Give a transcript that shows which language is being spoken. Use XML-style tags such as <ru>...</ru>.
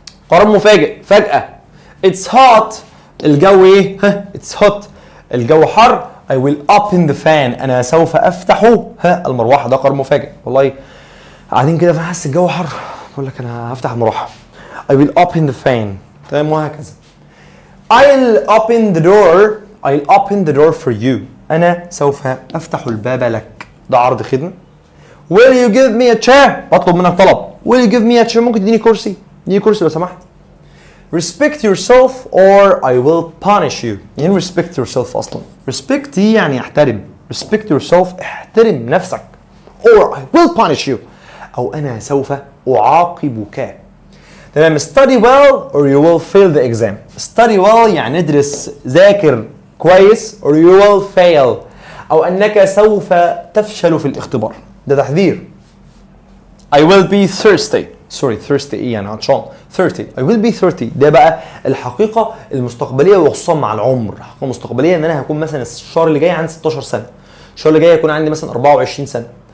<ar>قرار مفاجئ، فجأة.</ar> <en>it's hot،</en> <ar>الجو ايه؟ it's hot، الجو حر.</ar> <en>I will open the fan،</en> <ar>انا سوف افتح المروحه. ده قرار مفاجئ. والله قاعدين كده فحس الجو حر، بقول لك انا هفتح المروحه.</ar> <en>I will open the fan.</en> <ar>تمام وهكذا.</ar> <en>I'll open the door for you.</en> <ar>انا سوف افتح الباب لك. ده عرض خدمه.</ar> <en>Will you give me a chair؟</en> <ar>بطلب منك طلب.</ar> <en>Will you give me a chair؟</en> <ar>ممكن تديني كرسي؟ اديني كرسي لو سمحت.</ar> <en>Respect yourself or I will punish you.</en> <ar>يعني respect yourself اصلا. Respect يعني احترم.</ar> <en>Respect yourself</en> <ar>احترم نفسك.</ar> <en>Or I will punish you.</en> <ar>او انا سوف اعاقبك. تمام.</ar> <en>Study well or you will fail the exam. Study well</en> <ar>يعني ادرس ذاكر كويس</ar> <en>or you will fail.</en> <ar>او انك سوف تفشل في الاختبار. ده تحذير.</ar> <en>I will be thirsty.</en> <ar>thirsty ايه يعني عطشان.</ar> <en>30. I will be 30.</en> <ar>ده بقى الحقيقة المستقبلية وخصوصا مع العمر. الحقيقة المستقبلية ان انا هكون مثلا الشهر اللي جاي عندي 16 سنة. الشهر اللي جاي هيكون عندي مثلا 24 سنة.</ar>